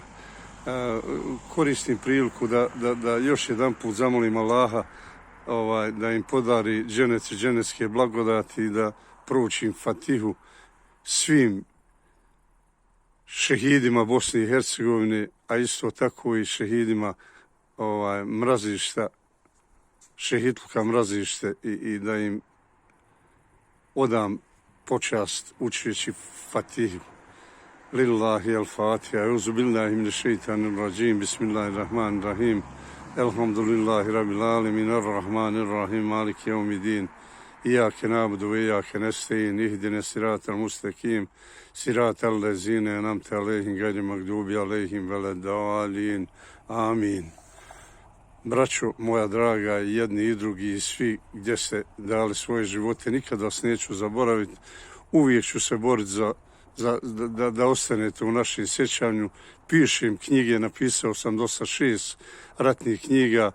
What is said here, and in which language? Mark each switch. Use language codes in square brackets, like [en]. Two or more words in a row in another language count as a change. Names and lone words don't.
[bs] Koristim priliku da još jedan put zamolim Allaha da im podari dženet i dženetske blagodati i da proučim Fatihu svim šehidima Bosne i Hercegovine, a isto tako i šehidima mrazišta, šehitluka mrazište i da im odam počast učeći Fatihu. [ar] لله الفاتحة. أعوذ بالله من الشيطان الرجيم. بسم الله الرحمن الرحيم. الحمد لله رب العالمين. الرحمن الرحيم. مالك يوم الدين. إياك نعبد وإياك نستعين. اهدنا الصراط المستقيم. صراط الذين أنعمت عليهم غير المغضوب عليهم ولا الضالين. Amin. [bs] Braćo moja draga, i jedni i drugi i svi gdje ste dali svoje živote, nikad vas neću zaboraviti. Uvijek ću se boriti da ostanete u našem sjećanju. Pišem knjige, napisao sam do sad 6 ratnih knjiga.